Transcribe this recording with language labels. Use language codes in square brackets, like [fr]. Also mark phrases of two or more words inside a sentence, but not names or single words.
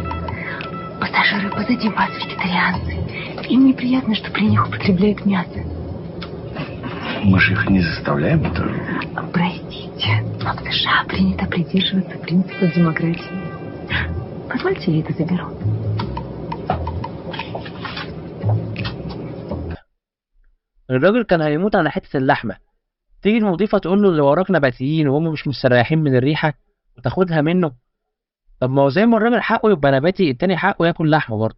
[ru] Пассажиры позади вас вегетарианцы. Им неприятно, что при них употребляют мясо. Мы же их не заставляем это. Простите, но в США принято придерживаться принципа демократии. Позвольте, я это заберу. [ar] الراجل كان هيموت على حتة اللحمة. تيجي المضيفة تقول له اللي وراك نباتيين وهم مش مستريحين من الريحة وتاخدها منه. طب ما هو زي ما الراجل حقه يبقى نباتي، التاني حقه ياكل لحمة برضه.